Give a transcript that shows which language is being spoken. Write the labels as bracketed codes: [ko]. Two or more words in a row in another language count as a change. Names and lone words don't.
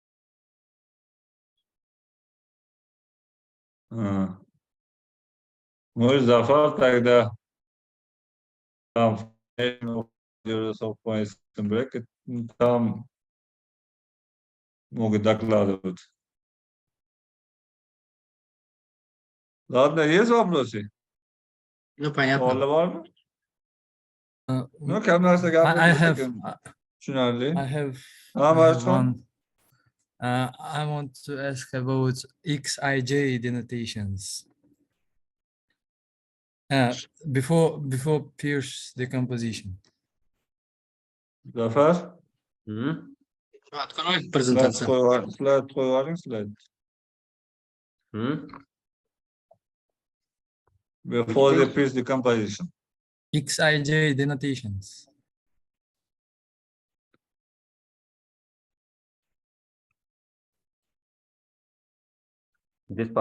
[ru] Может, Зафар тогда там там могут докладывать. Ладно, есть вопросы? Ну, понятно. [uz] Savollar bormi? No, kam narsa [en] I [uz] gapirib [en] have [uz] tushunarli. [en] I have Marjon? one. I want to ask about Xij denotations. Before Peirce decomposition. Zafar? [ru] Открой презентацию. [uz] Slide qo'yib oling, slide. [en] Before the Peirce decomposition. Xij denotations. This part,